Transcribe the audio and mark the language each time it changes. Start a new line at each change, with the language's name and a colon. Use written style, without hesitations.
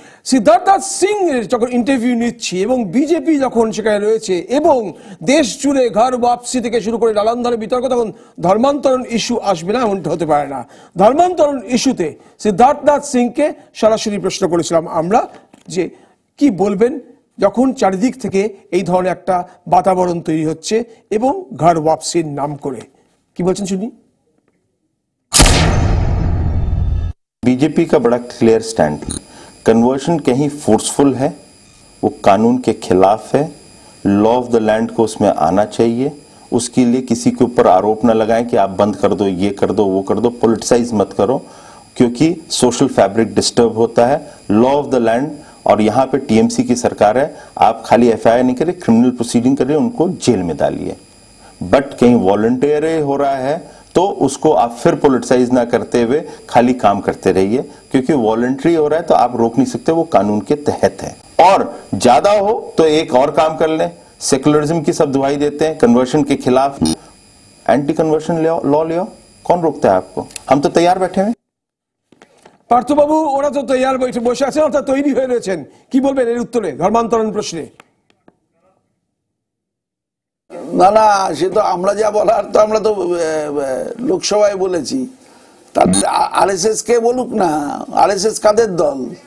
Bangla: সিদ্ধার্থ সিং যখন ইন্টারভিউ নিচ্ছি এবং বিজেপি যখন সেখানে রয়েছে এবং দেশ জুড়ে ঘর ওয়াপসি থেকে শুরু করে নানান ধরনের বিতর্ক, তখন ধর্মান্তরণ ইস্যু আসবে না এমনটা হতে পারে না। ধর্মান্তরণ ইস্যুতে সিদ্ধার্থ সিংকে সরাসরি প্রশ্ন করেছিলাম আমরা যে কি বলবেন যখন চারিদিক থেকে এই ধরনের একটা বাতাবরণ তৈরি হচ্ছে এবং ঘর ওয়াপসির নাম করে, কি বলছেন শুনি।
Hindi: बीजेपी का बड़ा क्लियर स्टैंड, कन्वर्शन कहीं फोर्सफुल है, वो कानून के खिलाफ है, लॉ ऑफ द लैंड को उसमें आना चाहिए। उसके लिए किसी के ऊपर आरोप न लगाएं कि आप बंद कर दो, ये कर दो, वो कर दो, पॉलिटिसाइज मत करो, क्योंकि सोशल फैब्रिक डिस्टर्ब होता है। लॉ ऑफ द लैंड, और यहाँ पे टीएमसी की सरकार है, आप खाली एफआईआर नहीं करिए, क्रिमिनल प्रोसीडिंग करिए, उनको जेल में डालिए। बट कहीं वॉलंटियर हो रहा है तो उसको आप फिर पॉलिटिसाइज ना करते हुए खाली काम करते रहिए, क्योंकि वॉलंटरी हो रहा है तो आप रोक नहीं सकते, वो कानून के तहत है। और ज्यादा हो तो एक और काम कर लें, सेकुलरिज्म की सब दुहाई देते हैं, कन्वर्शन के खिलाफ एंटी कन्वर्शन लॉ ले आओ, कौन रोकता है आपको? हम तो तैयार बैठे हैं।
Bangla: পার্থবাবু ওরা তো তৈয়ার বসে আছেন, অর্থাৎ তৈরি হয়ে রয়েছেন, কি বলবেন এর উত্তরে ধর্মান্তরণ প্রশ্নে? না না, সে তো আমরা যা বলার তো আমরা তো লোকসভায় বলেছি তাদের আরএসএস কে বলুক না, আরএসএস কাদের দল?